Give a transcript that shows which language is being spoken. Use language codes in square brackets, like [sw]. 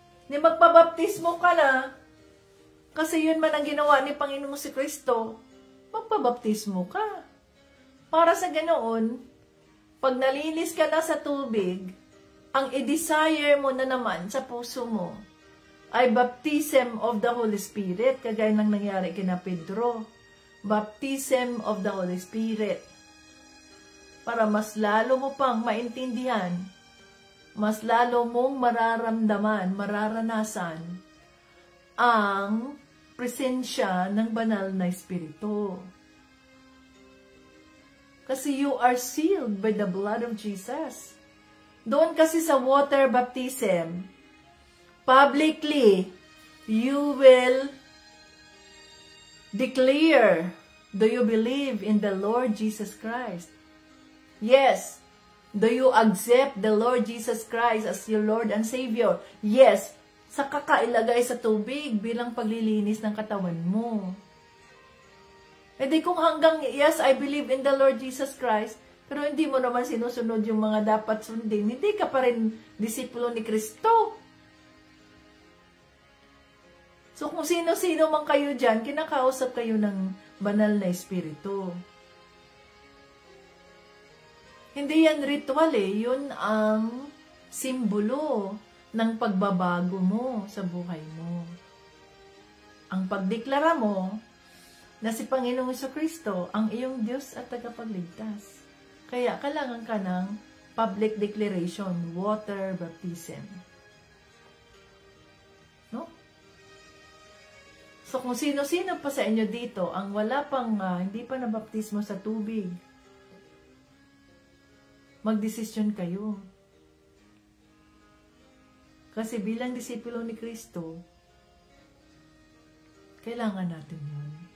[tl] Ni magpabaptismo ka na, kasi yun man ang ginawa ni Panginoong Hesukristo, magpabaptismo ka. Para sa ganoon, pag nalinis ka na sa tubig, ang i-desire mo na naman sa puso mo ay [en] baptism of the Holy Spirit, [tl] kagaya ng nangyari kina Pedro. [en] Baptism of the Holy Spirit. [tl] Para mas lalo mo pang maintindihan, mas lalo mong mararamdaman, mararanasan ang presensya ng banal na Espiritu. Kasi [en] you are sealed by the blood of Jesus. [tl] Doon kasi sa [en] water baptism, publicly, you will declare, do you believe in the Lord Jesus Christ? Yes. Do you accept the Lord Jesus Christ as your Lord and Savior? Yes. [tl] Sa kakailagay sa tubig bilang paglilinis ng katawan mo. E di kung hanggang, [en] yes, I believe in the Lord Jesus Christ, [tl] pero hindi mo naman sinusunod yung mga dapat sundin, hindi ka pa rin disipulo ni Kristo. So kung sino-sino man kayo dyan, kinakausap kayo ng banal na Espiritu. Hindi yan ritual yun ang simbolo ng pagbabago mo sa buhay mo. Ang pagdeklara mo na si Panginoong Hesukristo ang iyong Diyos at tagapagligtas. Kaya kailangan ka ng [en] public declaration, water baptism. [tl] No? So kung sino-sino pa sa inyo dito ang wala pang, hindi pa nabaptismo sa tubig, magdesisyon kayo. Kasi bilang disipulo ni Kristo, kailangan natin yun.